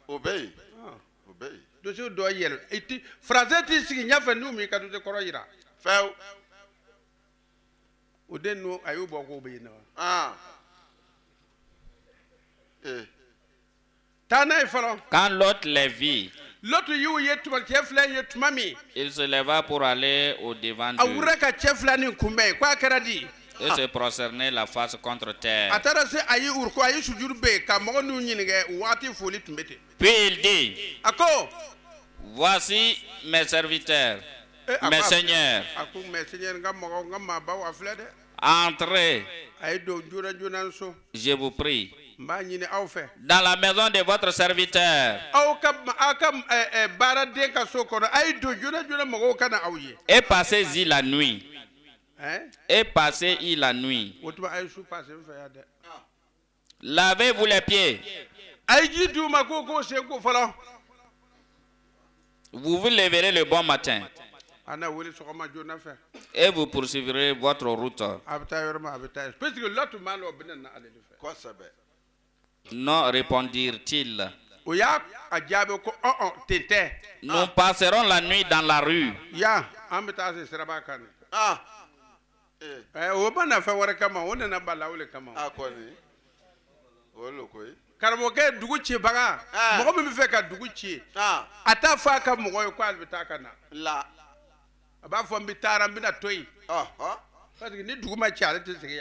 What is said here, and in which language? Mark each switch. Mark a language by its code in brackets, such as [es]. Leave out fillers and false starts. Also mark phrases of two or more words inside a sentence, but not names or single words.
[bm] O bɛ yen. O bɛ yen. Dossier dɔ yɛlɛ français t'i sigi ɲɛfɛ n'u m'i ka dossier kɔrɔ yira. Fɛw. O den ninnu a y'u bɔ k'o bɛ yen nɔ. Taa n'a ye fɔlɔ. [fr] Quand Lot les vit, [bm] Lot y'u ye tuma cɛ fila ye tuma min. [fr] Il se leva pour aller au devant A d'eux [bm] wulila ka cɛ fila nin kunbɛn k'a kɛra di. [fr] et se prosterner la face contre terre. [bm] A taara se a y'i uruku a y'i sujuru bɛ ka mɔgɔ n'u ɲininka o waati foli tun bɛ ten. [fr] Puis il dit, [bm] A ko. [fr] voici mes serviteurs, mes seigneurs, [bm] A ko [fr] mais seigneur [bm] n ka mɔgɔw n ka maabaw a filɛ dɛ. [fr] entrez, [bm] A ye don joona joona so. [fr] je vous prie, [bm] N b'a ɲini aw fɛ. [fr] dans la maison de votre serviteur [bm] Aw ka baaraden ka so kɔnɔ a ye don joona joona mɔgɔw ka na aw ye. [fr] et passez-y la nuit. Et passez-y la nuit. [bm] O tuma a ye su passe n fɛ yan dɛ. [fr] Lavez-vous les pieds. [bm] A ye ji d'u ma k'o sen ko fɔlɔ. [fr] Vous vous lèverez le bon matin [bm] A na wele sɔgɔma joona fɛ. [fr] et vous poursuivrez votre route. [bm] A bɛ taa yɔrɔ min a bɛ taa yen. [fr] Parce que [bm] Lot maa la o bɛ na ale de fɛ. Kosɛbɛ. [fr] Non, répondirent-ils. [bm] O y'a jaabi ko ten tɛ. [fr] Nous passerons la nuit dans la rue. [bm] Yan an bɛ taa se siraba kan de. O ma na fɛn wɛrɛ kama o nana bala o le kama. A kɔni. O lo koyi. Karamɔgɔkɛ dugu cibaga mɔgɔ min bɛ fɛ ka dugu ci a t'a fɔ a ka mɔgɔ ye ko ale bɛ taa ka na. La. A b'a fɔ n bɛ taara n bɛna to yen. [fr] Parce que [bm] ni dugu ma ci ale tɛ segin.